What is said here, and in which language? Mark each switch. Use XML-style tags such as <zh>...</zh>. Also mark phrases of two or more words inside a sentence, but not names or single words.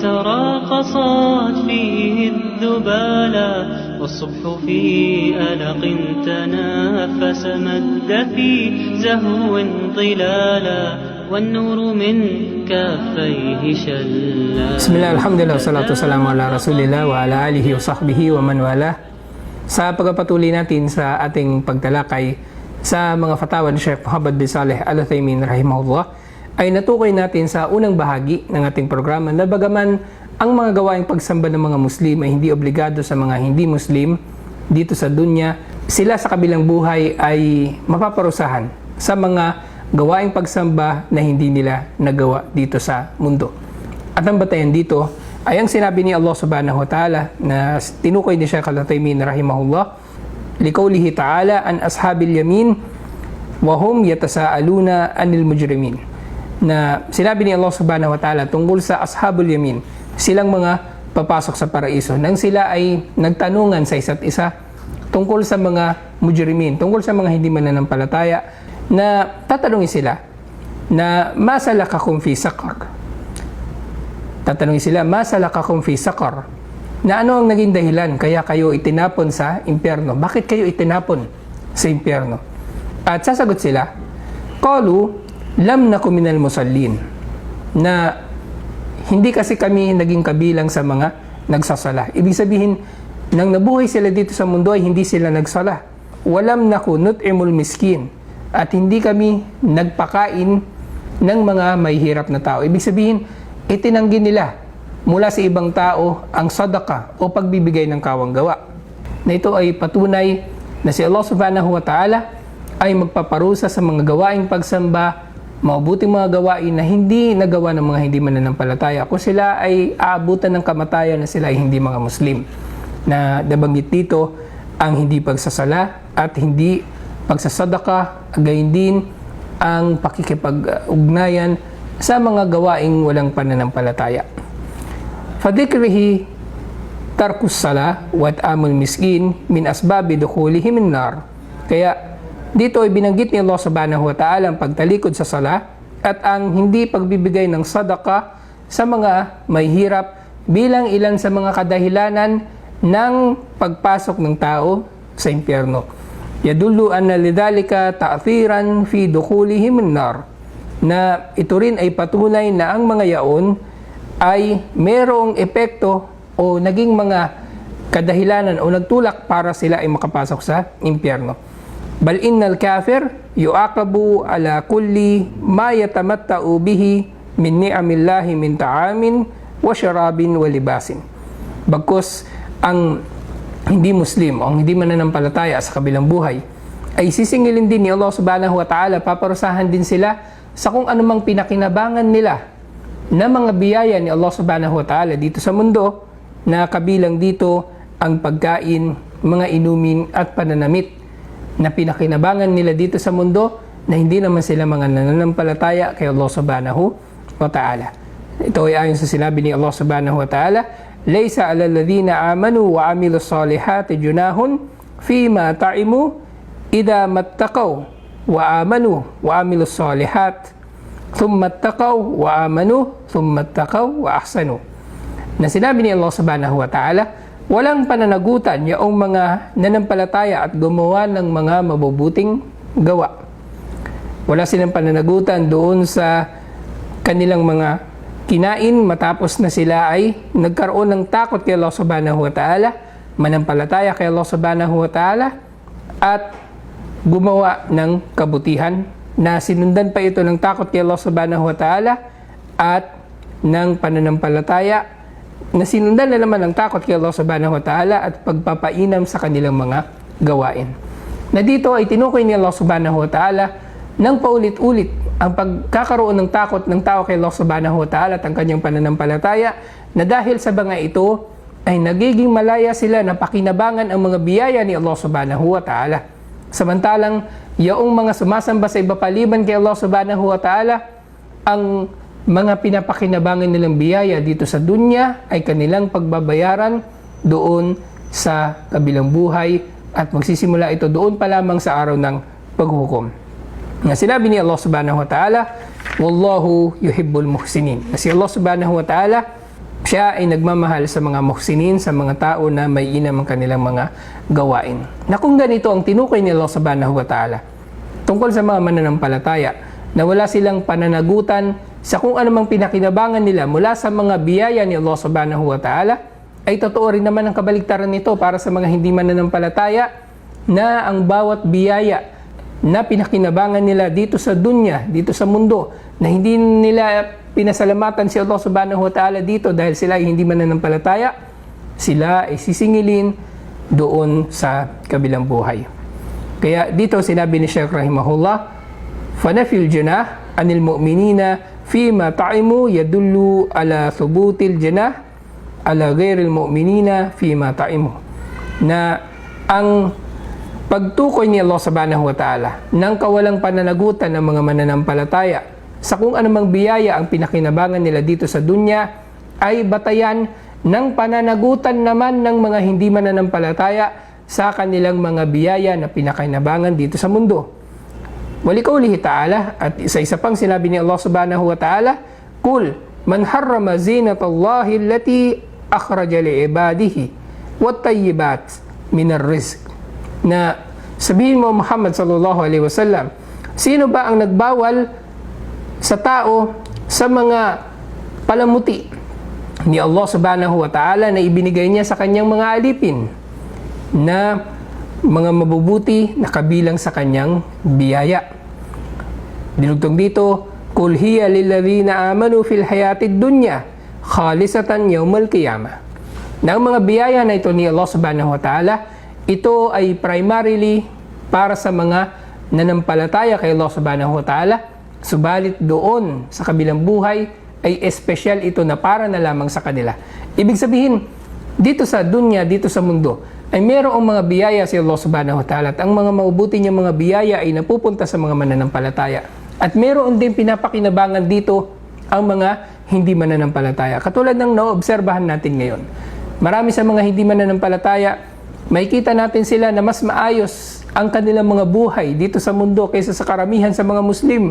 <ar>تراقصت فيه الذبالا والصبح في ألق تنافس مد في زهو ظلالا والنور من كفيه شلا. بسم الله الحمد لله والصلاة والسلام على رسول الله وعلى آله وصحبه ومن والاه.</ar> <tl>Sa pagpapatuloy natin sa ating pagtalakay sa mga fatawa ni Sheikh Muhammad bin Saleh Al-Uthaymin rahimahullah, ay natukoy natin sa unang bahagi ng ating programa na bagaman ang mga gawaing pagsamba ng mga Muslim ay hindi obligado sa mga hindi Muslim dito sa dunya, sila sa kabilang buhay ay mapaparusahan sa mga gawaing pagsamba na hindi nila nagawa dito sa mundo. At ang batayan dito ay ang sinabi ni Allah</tl> <ar>سبحانه وتعالى</ar> <tl>na tinukoy ni Sheikh Al-Uthaymin rahimahullah,</tl> <ar>لقوله تعالى عن أصحاب اليمين وهم يتساءلون عن المجرمين,</ar> <tl>na sinabi ni Allah</tl> <ar>سبحانه وتعالى</ar> <tl>tungkol sa</tl> <ar>أصحاب اليمين,</ar> <tl>silang mga papasok sa paraiso, nang sila ay nagtanungan sa isa't isa tungkol sa mga mujrimin, tungkol sa mga hindi mananampalataya, na tatanungin sila na</tl> <ar>ما سلككم في سقر.</ar> <tl>Tatanungin sila,</tl> <ar>ما سلككم في سقر,</ar> <tl>na ano ang naging dahilan kaya kayo itinapon sa impyerno? Bakit kayo itinapon sa impyerno? At sasagot sila,</tl> <ar>قالوا لم نك من المصلين,</ar> <tl>na hindi kasi kami naging kabilang sa mga nagsasala. Ibig sabihin, nang nabuhay sila dito sa mundo ay hindi sila nagsala.</tl> <ar>ولم نك نطعم المسكين,</ar> <tl>at hindi kami nagpakain ng mga may hirap na tao. Ibig sabihin, itinanggi nila mula sa ibang tao ang sadaka o pagbibigay ng kawang gawa. Na ito ay patunay na si Allah</tl> <ar>سبحانه وتعالى</ar> <tl>ay magpaparusa sa mga gawaing pagsamba, mabuting mga gawain na hindi nagawa ng mga hindi mananampalataya, kung sila ay aabutan ng kamatayan na sila ay hindi mga Muslim. Na nabanggit dito ang hindi pagsasala at hindi pagsasadaka, gayon din ang pakikipag-ugnayan sa mga gawaing walang pananampalataya.</tl> <ar>فبذكره ترك الصلاة وإطعام المسكين من أسباب دخولهم النار.</ar> <tl>Kaya dito ay binanggit ni Allah</tl> <ar>سبحانه وتعالى</ar> <tl>ang pagtalikod sa sala at ang hindi pagbibigay ng sadaka sa mga may hirap bilang ilan sa mga kadahilanan ng pagpasok ng tao sa impyerno.</tl> <ar>يدل أن لذلك تأثيرا في دخولهم النار,</ar> <tl>na ito rin ay patunay na ang mga yaon ay merong epekto o naging mga kadahilanan o nagtulak para sila ay makapasok sa impyerno.</tl> <ar>بل إن الكافر يعاقب على كل ما يتمتع به من نعم الله من طعام وشراب ولباس.</ar> <tl>Bagkus ang hindi Muslim o hindi mananampalataya sa kabilang buhay ay sisingilin din ni Allah</tl> <ar>سبحانه وتعالى,</ar> <tl>paparusahan din sila sa kung anumang pinakinabangan nila na mga biyaya ni Allah</tl> <ar>سبحانه وتعالى</ar> <tl>dito sa mundo, na kabilang dito ang pagkain, mga inumin at pananamit, na pinakinabangan nila dito sa mundo na hindi naman sila mga nananampalataya kay Allah</tl> <ar>سبحانه وتعالى.</ar> <tl>Ito ay ayon sa sinabi ni Allah</tl> <ar>سبحانه وتعالى ليس على الذين آمنوا وعملوا الصالحات جناح فيما طعموا إذا ما اتقوا وآمنوا وعملوا الصالحات ثم اتقوا وآمنوا ثم اتقوا وأحسنوا.</ar> <tl>Na sinabi ni Allah</tl> <ar>سبحانه وتعالى,</ar> <tl>walang pananagutan yaong mga nanampalataya at gumawa ng mga mabubuting gawa. Wala silang pananagutan doon sa kanilang mga kinain matapos na sila ay nagkaroon ng takot kay Allah</tl> <ar>سبحانه وتعالى,</ar> <tl>manampalataya kay Allah</tl> <ar>سبحانه وتعالى,</ar> <tl>at gumawa ng kabutihan na sinundan pa ito ng takot kay Allah</tl> <ar>سبحانه وتعالى</ar> <tl>at ng pananampalataya na sinundan na naman ng takot kay Allah</tl> <ar>سبحانه وتعالى</ar> <tl>at pagpapainam sa kanilang mga gawain. Na dito ay tinukoy ni Allah</tl> <ar>سبحانه وتعالى</ar> <tl>ng paulit-ulit ang pagkakaroon ng takot ng tao kay Allah</tl> <ar>سبحانه وتعالى</ar> <tl>at ang kanyang pananampalataya, na dahil sa mga ito ay nagiging malaya sila na pakinabangan ang mga biyaya ni Allah subhanahu wa ta'ala. Samantalang yaong mga sumasamba sa iba paliban kay Allah</tl> <ar>سبحانه وتعالى,</ar> <tl>ang mga pinapakinabangan nilang biyaya dito sa dunya ay kanilang pagbabayaran doon sa kabilang buhay, at magsisimula ito doon pa lamang sa araw ng paghukom. Na sinabi ni Allah</tl> <ar>سبحانه وتعالى والله يحب المحسنين.</ar> <tl>Na si Allah</tl> <ar>سبحانه وتعالى,</ar> <tl>siya ay nagmamahal sa mga muhsinin, sa mga tao na may inam ang kanilang mga gawain. Na kung ganito ang tinukoy ni Allah</tl> <ar>سبحانه وتعالى</ar> <tl>tungkol sa mga mananampalataya, na wala silang pananagutan sa kung anumang pinakinabangan nila mula sa mga biyaya ni Allah</tl> <ar>سبحانه وتعالى,</ar> <tl>ay totoo rin naman ang kabaligtaran nito para sa mga hindi mananampalataya, na ang bawat biyaya na pinakinabangan nila dito sa dunya, dito sa mundo, na hindi nila pinasalamatan si Allah</tl> <ar>سبحانه وتعالى</ar> <tl>dito dahil sila ay hindi mananampalataya, sila ay sisingilin doon sa kabilang buhay. Kaya dito sinabi ni Shaykh rahimahullah,</tl> <ar>فنفي الجناح عن المؤمنين فيما طعموا يدل على ثبوت الجناح على غير المؤمنين فيما طعموا.</ar> <tl>Na ang pagtukoy ni Allah</tl> <ar>سبحانه وتعالى</ar> <tl>ng kawalang pananagutan ng mga mananampalataya sa kung anumang biyaya ang pinakinabangan nila dito sa dunya ay batayan ng pananagutan naman ng mga hindi mananampalataya sa kanilang mga biyaya na pinakinabangan dito sa mundo.</tl> <ar>ولقوله تعالى,</ar> <tl>at isa-isa pang sinabi ni Allah</tl> <ar>سبحانه وتعالى قل من حرم زينة الله التي أخرج لعباده والطيبات من الرزق.</ar> <tl>Na sabihin mo,</tl> <ar>Muhammad صلى الله عليه وسلم,</ar> <tl>sino ba ang nagbawal sa tao sa mga palamuti ni Allah</tl> <ar>سبحانه وتعالى</ar> <tl>na ibinigay niya sa kanyang mga alipin, na mga mabubuti na kabilang sa kanyang biyaya? Dinugtong dito,</tl> <ar>قل هي للذين آمنوا في الحياة الدنيا خالصة يوم القيامة.</ar> <tl>Na ang mga biyaya na ito ni Allah</tl> <ar>سبحانه وتعالى,</ar> <tl>ito ay primarily para sa mga nanampalataya kay Allah</tl> <ar>سبحانه وتعالى,</ar> <tl>subalit doon sa kabilang buhay ay espesyal ito na para na lamang sa kanila. Ibig sabihin, dito sa dunya, dito sa mundo, ay mayroong mga biyaya si Allah</tl> <ar>سبحانه وتعالى,</ar> <tl>at ang mga mabubuti niyang mga biyaya ay napupunta sa mga mananampalataya. At mayroon din pinapakinabangan dito ang mga hindi mananampalataya. Katulad ng naobserbahan natin ngayon. Marami sa mga hindi mananampalataya, makikita natin sila na mas maayos ang kanilang mga buhay dito sa mundo kaysa sa karamihan sa mga Muslim.</tl>